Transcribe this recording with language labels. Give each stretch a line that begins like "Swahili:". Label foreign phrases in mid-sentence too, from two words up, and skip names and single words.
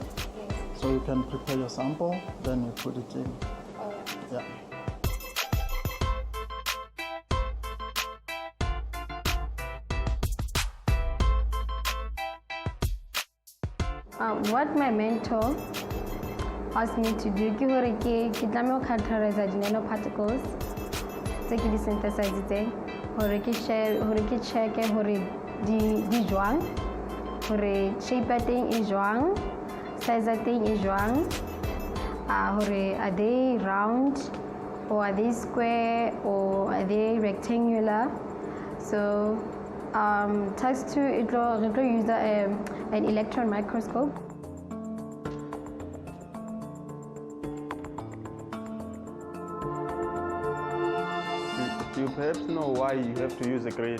English: So you can prepare your sample, then you put it in. Yeah. What my mentor asked me to do
Southern Sotho: ke hore ke tlameha ho
English: characterize the nanoparticles
Southern Sotho: tse ke di synthesizitseng hore ke check hore di jwang, hore shape ya teng e jwang, size ya teng e jwang, hore
English: are they round or are they square or are they rectangular. So task 2 it will use an electron microscope. Do you perhaps know why you have to use a grid?